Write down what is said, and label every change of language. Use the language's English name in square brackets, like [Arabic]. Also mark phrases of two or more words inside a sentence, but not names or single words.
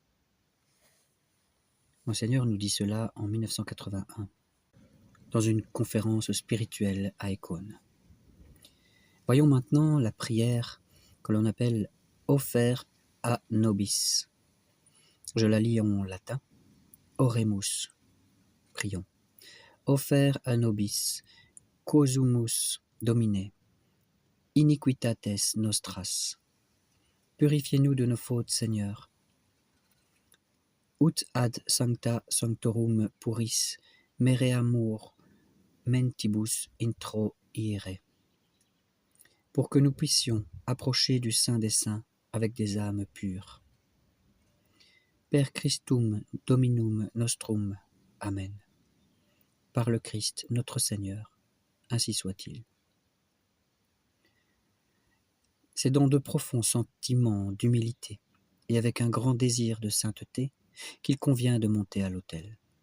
[French] Monseigneur nous dit cela en 1981, dans une conférence spirituelle à Écône. Voyons maintenant la prière que l'on appelle « [Latin] Ofer a nobis ». [French] Je la lis en latin. « Oremus ». Prions. [Latin] « Ofer a nobis, causumus Domine, iniquitates nostras. [French] » Purifiez-nous de nos fautes, Seigneur. [Latin] Ut ad sancta sanctorum puris mereamur mentibus introire. [French] Pour que nous puissions approcher du Saint des Saints avec des âmes pures. [Latin] Per Christum Dominum nostrum. Amen. [French] Par le Christ, notre Seigneur, ainsi soit-il. C'est dans de profonds sentiments d'humilité et avec un grand désir de sainteté qu'il convient de monter à l'autel.